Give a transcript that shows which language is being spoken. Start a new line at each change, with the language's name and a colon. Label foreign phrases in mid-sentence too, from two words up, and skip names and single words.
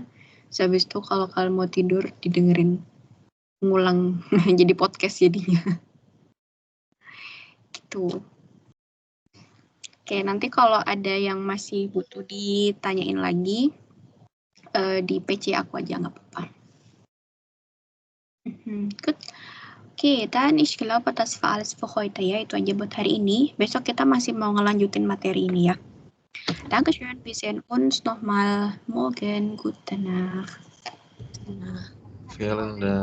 Indonesian: Habis itu kalau kalian mau tidur didengerin ngulang jadi podcast jadinya. Gitu. Oke, nanti kalau ada yang masih butuh ditanyain lagi di PC aku aja nggak apa-apa.
German: Good. Oke, dan ich glaube, das war alles für heute ya.
Indonesian: Itu aja buat hari ini. Besok kita masih mau ngelanjutin materi ini ya.
German: Dankeschön, wir sehen uns nochmal morgen. Gute Nacht. Vielen Dank.